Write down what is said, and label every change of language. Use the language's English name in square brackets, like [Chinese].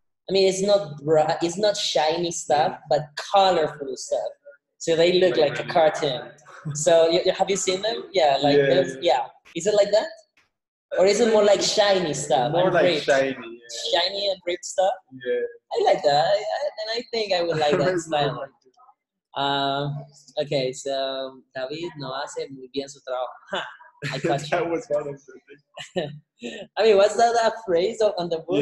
[English] I mean, it's not bright, it's not shiny stuff, but colorful stuff. So they look like a cartoon. So have you seen them? Yeah, like yeah. Is it like that, or is it more like shiny stuff? More like ripped? shiny. Yeah. Shiny and ripped stuff. Yeah. I like that, and I think I would like that style. Okay, so [Spanish] David no hace muy bien su trabajo. [English] I caught you. That was one of the things. I mean, what's that phrase on the book?